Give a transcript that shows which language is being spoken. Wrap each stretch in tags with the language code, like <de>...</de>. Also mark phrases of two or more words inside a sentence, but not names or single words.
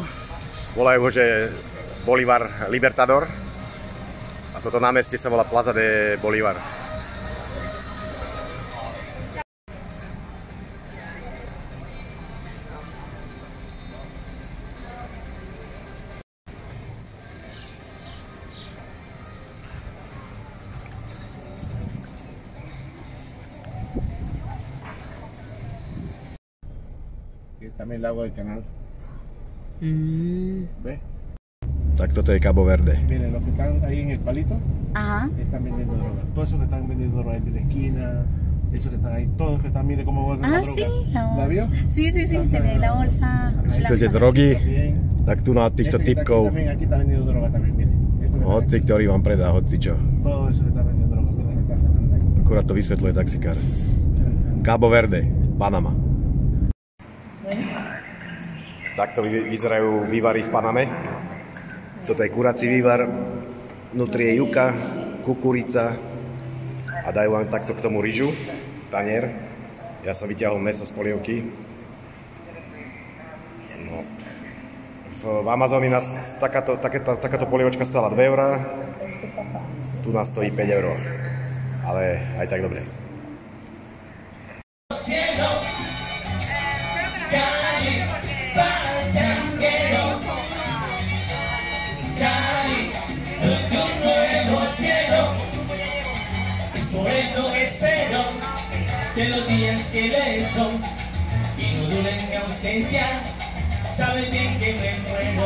<sk>Volajú ho, že Bolívar Libertador. A toto námestie sa volá Plaza de Bolívar.</sk> <es>También el agua del canal. ¿Ves?</es> <sk>Tak toto je Cabo Verde.</sk> <es>Miren, los que están ahí en el palito Ajá. están vendiendo droga. Todos esos que están vendiendo droga, el de la esquina, esos que están ahí, todos que están, miren cómo bolsan la droga. Sí. ¿La vio? Sí, tiene la bolsa.</es> <sk>Si chcete drogy,</sk> <es>También.</es> <sk>tak tu na týchto typkov.</sk> <es>Aquí está vendiendo droga también, miren. Esto que está</es> <sk>Hoci, ktorý vám predá hocičo.</sk> <es>todo eso que está vendiendo droga, miren, está sacando.</es> <sk>Akurát to vysvetľuje taxikár. Cabo Verde, Panama. Takto vyzerajú vývary v Paname. Toto je kurací vývar, vnútri je juka, kukurica a dajú vám takto k tomu ryžu, tanier. Ja som vyťahol mäso z polievky. No. V Amazóne nás takáto polievočka stála 2 €, tu nás stojí 5 €, ale aj tak dobre.</sk> <es>Por eso espero que los días que lezo y no duren mi ausencia, saben bien que me muero.</es>